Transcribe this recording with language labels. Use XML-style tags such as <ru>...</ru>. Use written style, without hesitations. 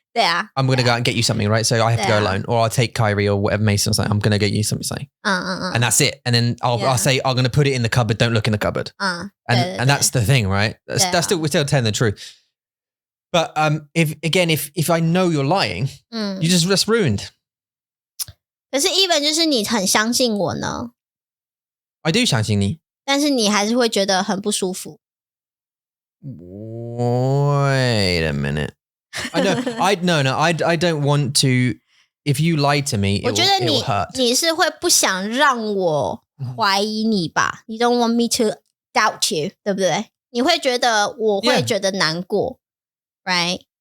<en>I'm going to go out and get you something, right? So I have to go alone, or I'll take Kyrie or whatever Mason or something. I'm going to get you something. And that's it. And then I'll say, I'm going to put it in the cupboard. Don't look in the cupboard. And that's the thing, right? We're still telling the truth. But if I know you're lying, you just ruined.</en> <zh>可是 even 就是你很相信我呢</zh> <en>I do</en> <zh>相信你但是你还是会觉得很不舒服</zh> <en>Wait a minute. I don't want to. If you lie to me, it will hurt.</en> <zh>你是会不想让我怀疑你吧</zh> <en>You don't want me to doubt you,</en> <zh>对不对？你会觉得我会觉得难过</zh> <en>right?</en>